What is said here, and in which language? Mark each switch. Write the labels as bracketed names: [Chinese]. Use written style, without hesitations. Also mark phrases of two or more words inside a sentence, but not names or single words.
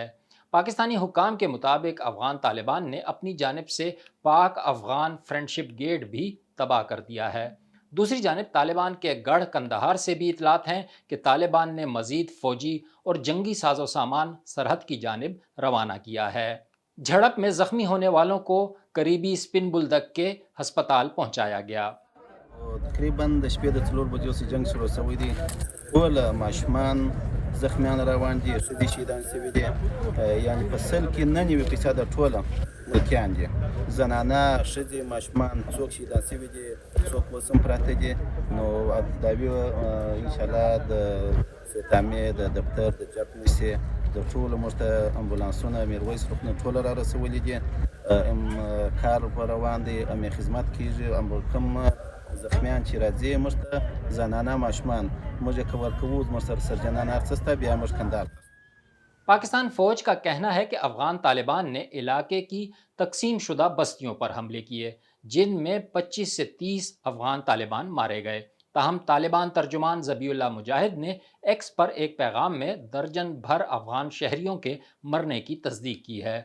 [Urdu] پاکستانی حکام کے مطابق افغان طالبان نے اپنی جانب سے پاک افغان فرینڈشپ گیٹ بھی تباہ کر دیا ہے. دوسری جانب طالبان کے گڑھ قندھار سے بھی اطلاعات ہیں کہ طالبان نے مزید فوجی اور جنگی سازو سامان سرحد کی جانب روانہ کیا ہے. جھڑپ میں زخمی ہونے والوں کو قریبی سپن بولدک کے ہسپتال پہنچایا گیا. [Pashto] تقریبا د شپې د 4 بجو څخه جنگ شروع شوی دی. ټول ماشومان زخمیان روان دي، ښځې شهیدان شوي دي. یعنې په سل کې 99% ټوله ملکیان دي، زنانه، ښځې، ماشومان، څوک شهیدان شوي دي، څوک اوس هم پراته دي. نو ابتداوي انشاءالله د ختامې د دفتر د جپ نشي د ټولو موږ ته امبولانسونه میرویس روغتون ټوله را رسولي دي. کار روان دی، امې خدمت کیږي. کوم زخمیان چې راځي موږ ته زنانه ماشومان موږ یې کور کوو، موږ سره سرجنان هر څه شته، بیا موږ کندهار ته. [Urdu] پاکستان فوج کا کہنا ہے کہ افغان طالبان نے علاقے کی تقسیم شدہ بستیوں پر حملے کیے جن میں 25 سے 30 افغان طالبان مارے گئے. تاہم طالبان ترجمان ذبیح اللہ مجاہد نے ایکس پر ایک پیغام میں درجن بھر افغان شہریوں کے مرنے کی تصدیق کی ہے.